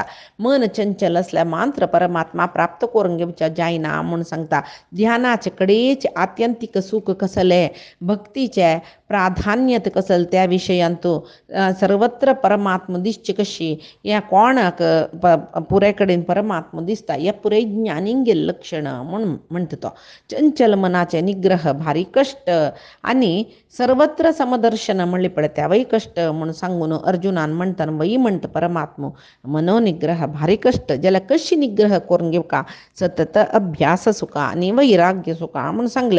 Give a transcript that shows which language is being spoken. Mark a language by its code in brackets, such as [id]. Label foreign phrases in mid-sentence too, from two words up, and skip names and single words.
[kok] मन चंचल असल्या मात्र परमात्मा प्राप्त करून घेवच्या जायना म्हणून सांगता. ध्यानाचे कडेचे आत्यंतिक सुख कसले, भक्तीचे प्राधान्यत कसल त्या विषयांतो सर्वत्र परमात्मा दिसचे कशी, या कोणाक पुरेकडेन परमात्मा दिसता, या पुरे ज्ञानिंगे लक्षण म्हणून म्हणतो. चंचल मनाचे निग्रह भारी कष्ट, आणि सर्वत्र समदर्शन म्हणले पडत्या वै कष्ट म्हणून सांगून अर्जुनान म्हणताना वै म्हणत परमात्मा मनोनिग्रह भारी कष्ट, ज्याला कशी निग्रह करून घेऊ का, सतत अभ्यास सुका आणि वैराग्य सुका म्हणून सांगले.